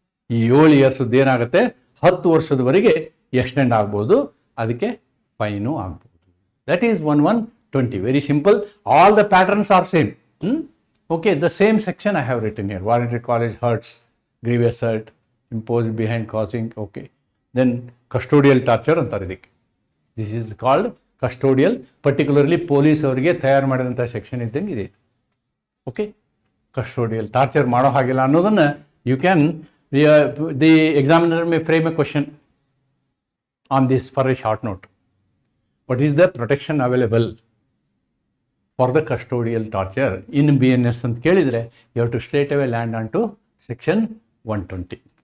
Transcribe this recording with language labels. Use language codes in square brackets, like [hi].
[kn] ಈ 7 years ಏನಾಗುತ್ತೆ? 10 ವರ್ಷದವರೆಗೆ ಎಕ್ಸ್ಟೆಂಡ್ ಆಗ್ಬೋದು. ಅದಕ್ಕೆ ಫೈನು ಆಗ್ಬೋದು. [en] That is 1120. Very simple. All the patterns are same. Okay, the same section I have written here. Voluntary college hurts, grievous hurt, imposed behind causing. Okay, then custodial torture [kn] ಅಂತಾರೆ ಇದಕ್ಕೆ. [en] This is called custodial. [kn] Particularly police ಅವರಿಗೆ ತಯಾರು ಮಾಡಿದಂಥ section ಇದ್ದಂಗೆ ಇದೆ. Okay, custodial torture ಮಾಡೋ ಹಾಗಿಲ್ಲ ಅನ್ನೋದನ್ನು [en] You can, the examiner may frame a question on this for a short note. What is the protection available for the custodial torture in BNS [kn] ಅಂತ ಕೇಳಿದರೆ [en] You have to straight away land on to section 120.